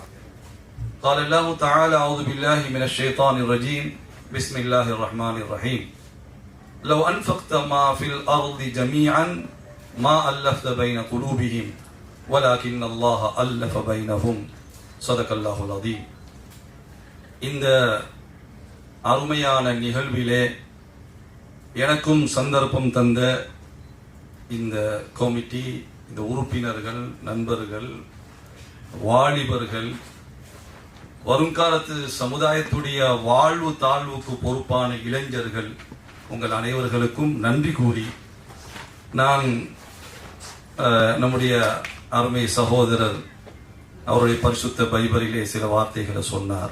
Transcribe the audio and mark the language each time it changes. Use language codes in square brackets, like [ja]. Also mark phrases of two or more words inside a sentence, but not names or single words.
[ar] قال الله تعالى: أعوذ بالله من الشيطان الرجيم. بسم الله الرحمن الرحيم. لو أنفقت ما في الأرض جميعا ما ألفت بين قلوبهم ولكن الله ألف بينهم. صدق الله العظيم. [ta] இந்த அருமையான நிகழ்விலே எனக்கும் சந்தர்ப்பம் தந்த இந்த கமிட்டி, இந்த உறுப்பினர்கள், நண்பர்கள், வாலிபர்கள், வருங்காலத்து சமுதாயத்துடைய வாழ்வு தாழ்வுக்கு பொறுப்பான இளைஞர்கள், உங்கள் அனைவர்களுக்கும் நன்றி கூறி நான் நம்முடைய அருமை சகோதரர் அவருடைய பரிசுத்த பைபிளிலே சில வார்த்தைகளை சொன்னார்.